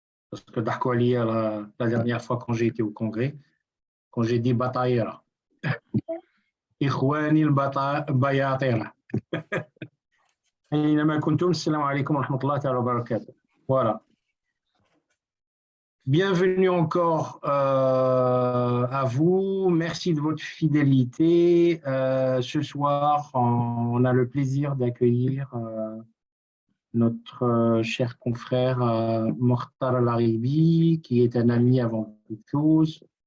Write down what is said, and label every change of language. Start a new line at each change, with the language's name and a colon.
French: Parce que
Arabic: ضحكوا عليا
French: la dernière fois quand j'ai été au congrès, quand j'ai dit bataïra.
Arabic: إخواني البياطرة. أينما كنتم السلام عليكم ورحمة الله تعالى وبركاته.
French: Voilà. Bienvenue encore à vous. Merci de votre fidélité. Ce soir, on a le plaisir d'accueillir notre cher confrère Mokhtar Al-Aribi, qui est un ami avant toute chose.